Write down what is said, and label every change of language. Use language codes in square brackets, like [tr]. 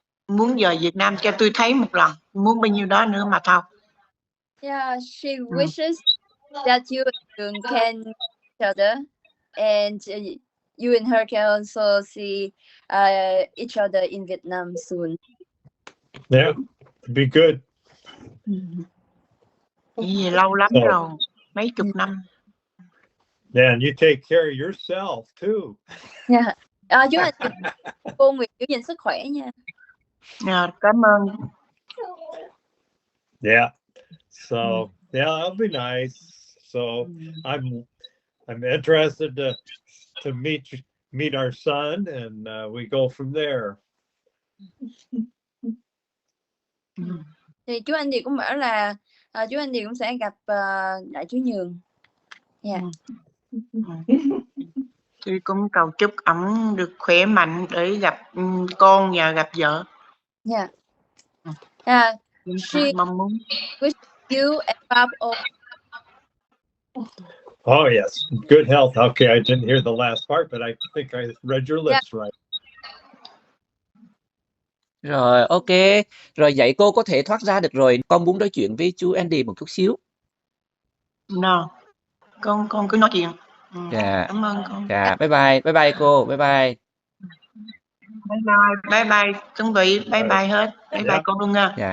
[vi] Muốn về Việt Nam cho tôi thấy một lần, muốn bao nhiêu đó nữa mà thôi. [en] Yeah, she wishes that you and Jung can meet each other, and you and her can also see each other in Vietnam soon. Yeah, it'd be good. [vi] Vì lâu lắm rồi, mấy chục năm. [en] Yeah, and you take care of yourself too. Yeah. [vi] Chú Anh, cô Nguyệt giữ gìn sức khỏe nha. Cảm ơn. [en] Yeah. So yeah, that'll be nice. So I'm interested to meet our son, and we go from there. [vi] Thì chú Anh Điệp cũng bảo là chú Anh Điệp cũng sẽ gặp đại chú Nhường. [en] Yeah. [vi] Tôi cũng cầu chúc ổng được khỏe mạnh để gặp con và gặp vợ. [en] Yeah. She [vi] mong muốn. [en] wish you and Bob all. Oh yes, good health. Okay, I didn't hear the last part, but I think I read your lips right. [vi] Rồi, ok. Rồi vậy cô có thể thoát ra được rồi. Con muốn nói chuyện với chú Andy một chút xíu. No. Con cứ nói chuyện. Dạ. Cảm ơn con. Dạ, bye bye. Bye bye cô. Bye bye. Bye bye. Chuẩn bị bye bye hết. Bye bye con luôn nha.